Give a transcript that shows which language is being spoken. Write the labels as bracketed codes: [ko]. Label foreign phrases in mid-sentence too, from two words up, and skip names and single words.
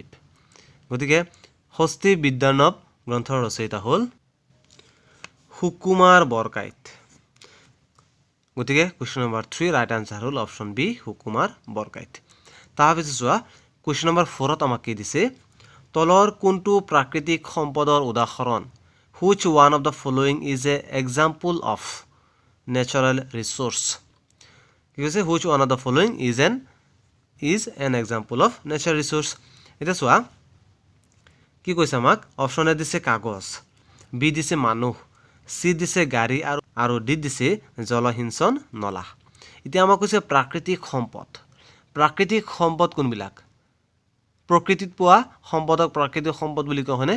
[as] গতিকে হস্তি বিদ্যাৰ্ণৱ গ্ৰন্থৰ ৰচয়িতা হ'ল সুকুমাৰ বৰকাইত। গতিকে [en] question number [as] 3 [en] right answer [as] হ'ল অপশ্যন বি, সুকুমাৰ বৰকাইত। তাৰপিছত চোৱা, [en] question number [as] 4ত আমাক কি দিছে, তলৰ কোনটো প্ৰাকৃতিক সম্পদৰ উদাহৰণ? [en] Which one of the following is an example of natural resource? [as] কি কৈছে, [en] which one of the following is an example of natural resource? [as] এতিয়া চোৱা কি কৈছে আমাক, অপশ্যন এ দিছে কাগজ, বি দিছে মানুহ, চি দিছে গাড়ী আৰু ডি দিছে জলসিঞ্চন নলা। এতিয়া আমাক কৈছে প্ৰাকৃতিক সম্পদ। প্ৰাকৃতিক সম্পদ কোনবিলাক? প্ৰকৃতিত পোৱা সম্পদক প্ৰাকৃতিক সম্পদ বুলি কোৱা হয়নে?